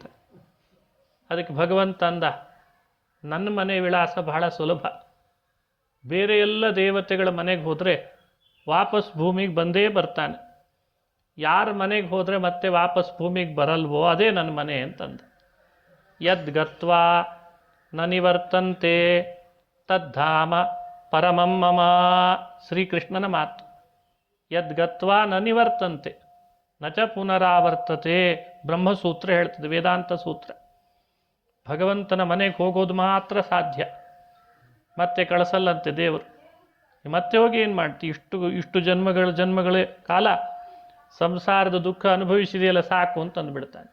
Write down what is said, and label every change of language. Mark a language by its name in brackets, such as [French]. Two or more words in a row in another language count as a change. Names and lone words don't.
[Kannada] ಅದಕ್ಕೆ ಭಗವಂತ ಅಂದ, ನನ್ನ ಮನೆ ವಿಳಾಸ ಬಹಳ ಸುಲಭ. ಬೇರೆ ಎಲ್ಲ ದೇವತೆಗಳ ಮನೆಗೆ ಹೋದರೆ ವಾಪಸ್ ಭೂಮಿಗೆ ಬಂದೇ ಬರ್ತಾನೆ. ಯಾರ ಮನೆಗೆ ಹೋದರೆ ಮತ್ತೆ ವಾಪಸ್ ಭೂಮಿಗೆ ಬರಲ್ವೋ ಅದೇ ನನ್ನ ಮನೆ ಅಂತಂದ. [Sanskrit] ಯದ್ ಗತ್ವಾ ನ ನಿವರ್ತಂತೆ ತದ್ಧಾಮ ಪರಮಂ ಮಮ. [Kannada] ಶ್ರೀಕೃಷ್ಣನ ಮಾತು. [Sanskrit] ಯದ್ ಗತ್ವಾ ನ ನಿವರ್ತಂತೆ ನ ಚ ಪುನರಾವರ್ತತೆ. [Kannada] ಬ್ರಹ್ಮಸೂತ್ರ ಹೇಳ್ತದೆ, ವೇದಾಂತ ಸೂತ್ರ. ಭಗವಂತನ ಮನೆಗೆ ಹೋಗೋದು ಮಾತ್ರ ಸಾಧ್ಯ, ಮತ್ತೆ ಕಳಿಸಲ್ಲಂತೆ ದೇವರು. ಮತ್ತೆ ಹೋಗಿ ಏನು ಮಾಡ್ತಿ, ಇಷ್ಟು ಜನ್ಮಗಳ ಕಾಲ ಸಂಸಾರದ ದುಃಖ ಅನುಭವಿಸಿದೆಯಲ್ಲ, ಸಾಕು ಅಂತ ಅಂದ್ಬಿಡ್ತಾನೆ.